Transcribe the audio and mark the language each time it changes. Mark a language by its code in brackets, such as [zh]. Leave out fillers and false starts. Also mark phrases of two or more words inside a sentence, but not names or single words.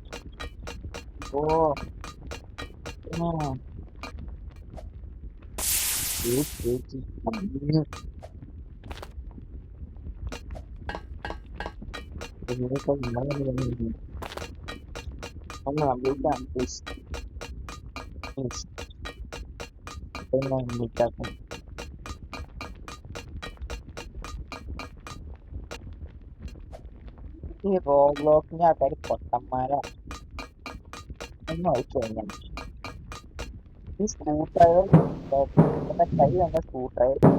[id] oh nah itu ini kan gimana ini kamu ambil kan terus pengen nikah [ml] ഈ റോബ്ലോക്കിന് ആൾക്കാർ പൊട്ടന്മാരാ ഒന്നും ആയിക്കഴിഞ്ഞാൽ ഈ [en] screw driver [ml] കൈ വന്ന [en] screw driver